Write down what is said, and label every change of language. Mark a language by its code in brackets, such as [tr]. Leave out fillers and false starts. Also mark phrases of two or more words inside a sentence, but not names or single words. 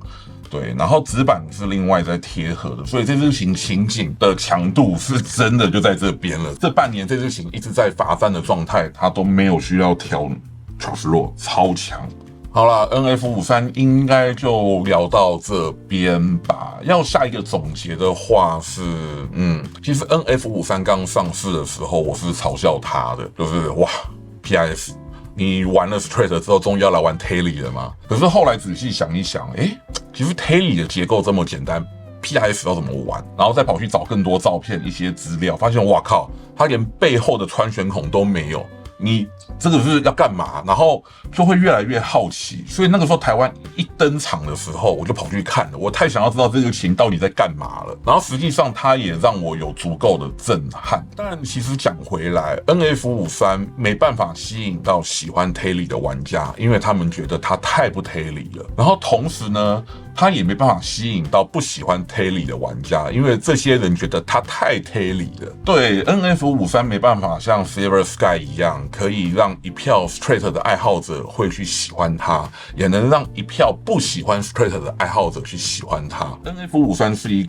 [zh] 對，然後指板是另外在貼合的，所以這支琴琴頸的強度是真的就在這邊了。這半年這支琴一直在罰站的狀態，它都沒有需要調 [en] truss rod， [zh] 超強。好啦 ，NF53 應該就聊到這邊吧。要下一個總結的話是，其實 NF53 剛上市的時候，我是嘲笑它的，就是哇 ，PIF。你玩了 Strat 之後，終於要來玩 Tele 了嗎？可是後來仔細想一想，其實 Tele 的結構這麼簡單 ，PIF 要怎麼玩？然後再跑去找更多照片、一些資料，發現哇靠，它連背後的穿旋孔都沒有。你這個是要幹嘛？然後就會越來越好奇，所以那個時候台灣一登場的時候，我就跑去看了。我太想要知道這個琴到底在幹嘛了。然後實際上它也讓我有足夠的震撼。但其實講回來 ，NF53 沒辦法吸引到喜歡 Tele 的玩家，因為他們覺得它太不 Tele 了。然后同時呢，它也沒辦法吸引到不喜歡 Tele 的玩家，因為這些人覺得它太 Tele 了。对 ，NF53 沒辦法像 Silver Sky 一樣，可以讓一票 Strat 的愛好者會去喜歡它，也能讓一票不喜歡 Strat 的愛好者去喜歡它。NF53 是一